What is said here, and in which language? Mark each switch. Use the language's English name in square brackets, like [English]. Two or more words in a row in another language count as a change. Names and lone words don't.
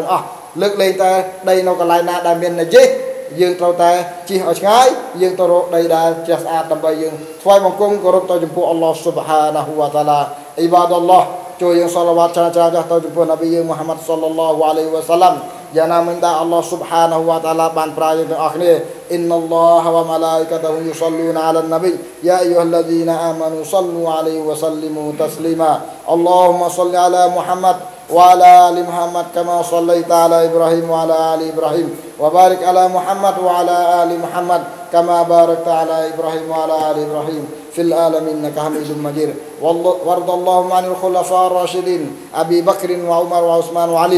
[Khmer] ទាំងអស់លើកលែងតែដីនៅកន្លែងណាដែលមានណាជីសយើងត្រូវតែជិះឲ្យឆ្ងាយយើងទៅរកដីដែលចេះស្អាតដើម្បីយើងថ្វាយបង្គំគោរពទៅចំពោះ [Arabic] الله سبحانه وتعالى عباد الله [Khmer] ជួយយើងសាឡាវ៉ាត់ច្រើនៗទៅចំពោះនប៊ីយើងមូហាម៉ាត់ [Arabic] صلى الله عليه وسلم [Khmer] យ៉ាងណាមិញ [Arabic] ដែរ الله سبحانه وتعالى [Khmer] បានប្រាយើងទាំងអស់គ្នា [Arabic] إن الله وملائكته يصلون على النبي يا أيها الذين آمنوا صلوا عليه وسلموا تسليما اللهم صل على محمد وعلى آل محمد كما صليت على إبراهيم وعلى آل إبراهيم وبارك على محمد وعلى آل محمد كما باركت على إبراهيم وعلى آل إبراهيم في العالمين إنك حميد مجيد وارض اللهم عن الخلفاء الراشدين أبي بكر وعمر وعثمان وعلي